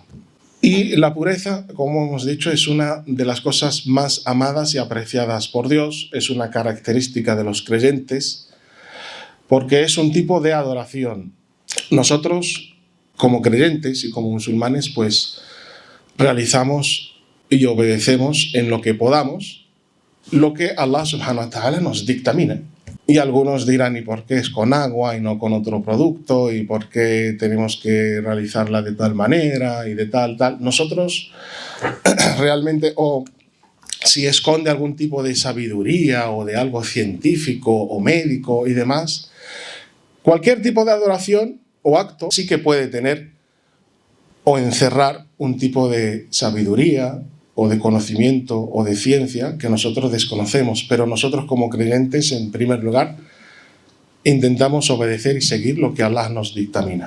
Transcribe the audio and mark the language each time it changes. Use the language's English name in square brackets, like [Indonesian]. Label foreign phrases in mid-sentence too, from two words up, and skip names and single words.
[Spanish] Y la pureza, como hemos dicho, es una de las cosas más amadas y apreciadas por Dios, es una característica de los creyentes, porque es un tipo de adoración. Nosotros, como creyentes y como musulmanes, pues realizamos y obedecemos en lo que podamos lo que Allah [Arabic] سبحانه وتعالى [Spanish] nos dictamina. Y algunos dirán, ¿y por qué es con agua y no con otro producto? ¿Y por qué tenemos que realizarla de tal manera y de tal? Nosotros realmente, o si esconde algún tipo de sabiduría o de algo científico o médico y demás, cualquier tipo de adoración o acto sí que puede tener o encerrar un tipo de sabiduría o de conocimiento o de ciencia que nosotros desconocemos, pero nosotros como creyentes, en primer lugar, intentamos obedecer y seguir lo que Allah nos dictamina.